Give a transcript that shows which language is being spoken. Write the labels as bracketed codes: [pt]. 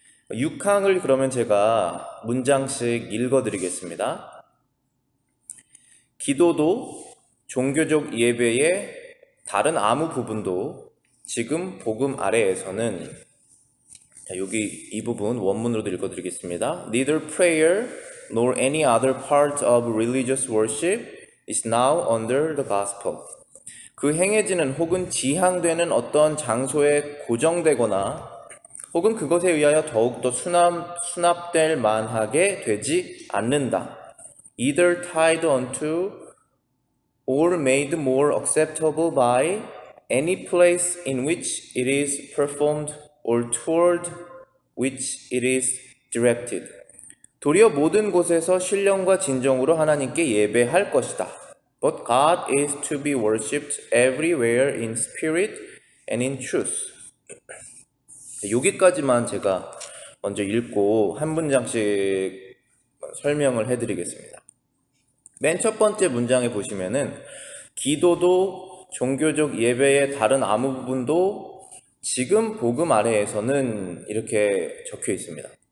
[ko] 6항을 그러면 제가 문장씩 읽어드리겠습니다. 기도도 종교적 예배의 다른 아무 부분도 지금 복음 아래에서는, 여기 이 부분 원문으로도 읽어드리겠습니다. [en] Neither prayer nor any other part of religious worship is now under the gospel. [ko] 그 행해지는 혹은 지향되는 어떤 장소에 고정되거나 혹은 그것에 의하여 더욱더 수납될 만하게 되지 않는다. [en] Either tied onto or made more acceptable by any place in which it is performed or toward which it is directed. [ko] 도리어 모든 곳에서 신령과 진정으로 하나님께 예배할 것이다. [en] But God is to be worshipped everywhere in spirit and in truth. [ko] 여기까지만 제가 먼저 읽고 한 문장씩 설명을 해드리겠습니다. 맨 첫 번째 문장에 보시면은 기도도 종교적 예배의 다른 아무 부분도 지금 복음 아래에서는 이렇게 적혀 있습니다.